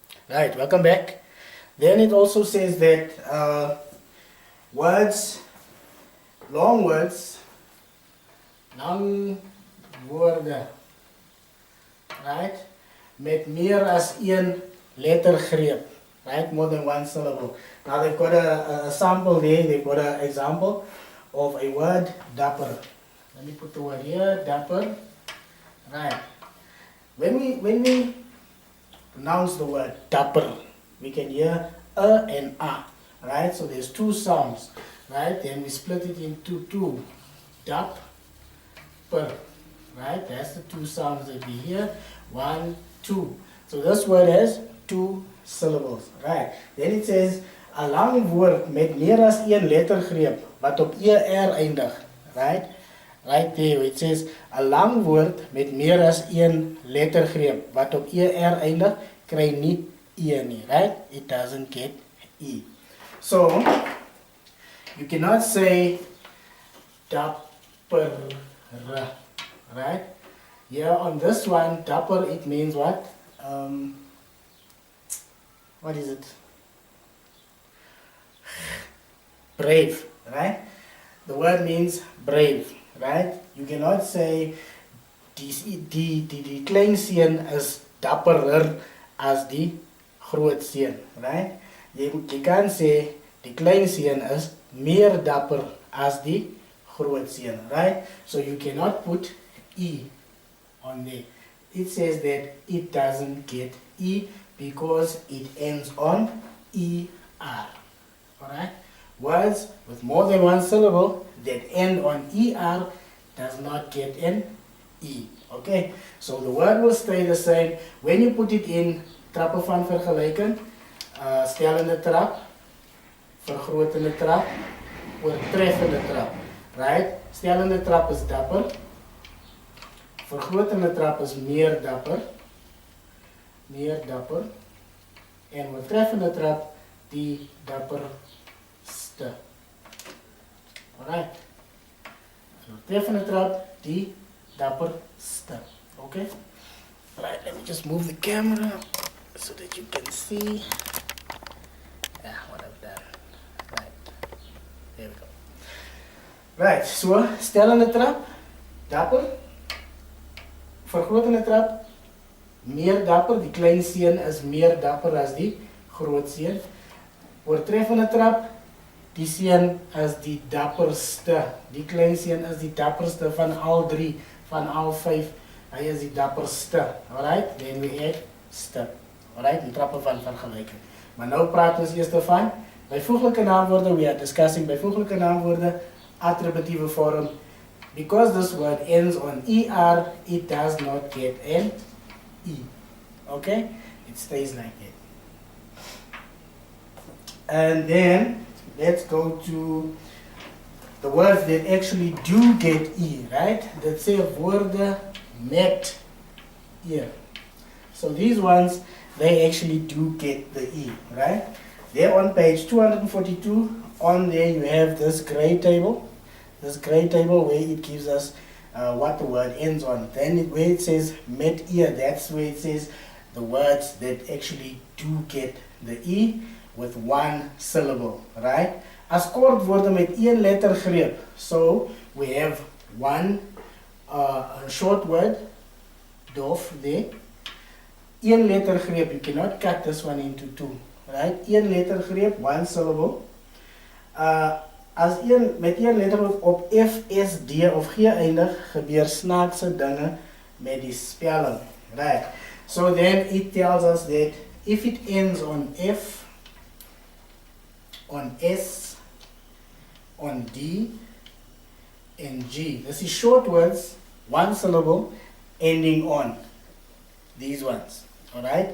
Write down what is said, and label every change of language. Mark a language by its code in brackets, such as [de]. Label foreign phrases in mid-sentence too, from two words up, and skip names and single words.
[en] Right, welcome back. Then it also says that words, long woorde, right, [af] met meer as een lettergreep, [en] right, more than one syllable. Now they've got a sample there, they've got an example of a word, dapper. Let me put the word here, dapper, right. When we pronounce the word dapper, we can hear a and a, right? So there's two sounds, right? Then we split it into two, dapper, right? That's the two sounds that we hear, 1, 2. So this word has 2 syllables, right? Then it says, [af] 'n lang woord met meer as een lettergreep wat op er eindig, [en] right? Right there, it says, [af] 'n lang woord met meer as een lettergreep wat op er eindig, kry nie e nie, [en] right? It doesn't get e. So, you cannot say dapper, right? Here on this one, dapper, it means what? What is it? Brave, right? The word means brave, right? You cannot say [af] die klein seun is dapperer as die groot seun, right? Jy kan sê die klein seun is meer dapper as die groot seun, [en] right? So you cannot put e on there. It says that it doesn't get e because it ends on er. Alright? Words with more than one syllable that end on er does not get an e. Okay? So the word will stay the same. When you put it in [af] trappe van vergelijking, stellende trap, vergrotende trap, oortreffende trap. Right? Stellende trap is dapper. Vergrotende trap is meer dapper. Meer dapper. En oortreffende trap, die dapperste. [en] Alright. [af] Oortreffende trap, die dapperste. [en] Okay? Alright, let me just move the camera so that you can see what I've done. Right. There we go. Right, so [af] stellende trap, [en] dapper. [af] Vergrotende trap, meer dapper. Die klein seun is meer dapper as die groot seun. Oortreffende trap, die seun is die dapperste. Die klein seun is die dapperste van al 3, van al 5. Hy is die dapperste. [en] Alright, then we add ste. [af] Alright, in trappe van vergelijking. Maar nou praat ons eerst van bijvoeglijke naamwoorden. [en] We are discussing [af] bijvoeglijke naamwoorden, attributieve vorm. [en] Because this word ends on er, it does not get an e. Okay? It stays like that. And then, let's go to the words that actually do get e, right? That say [af] woorde met e. [en] So these ones, they actually do get the e, right? There on page 242, on there you have this gray table. This gray table where it gives us what the word ends on. Then where it says [af] met ear, [en] that's where it says the words that actually do get the e with one syllable, right? [af] As kort woorde met een lettergreep. [en] So we have one short word, dof there. [af] Een lettergreep, [en] you cannot cut this one into 2, right? [af] Een lettergreep, [en] one syllable. [af] Met een lettergreep op F, S, D of G eindig, gebeur snaakse dinge met die spelling, right? [en] So then it tells us that if it ends on F, on S, on D, and G, this is short words, one syllable, ending on these ones, alright?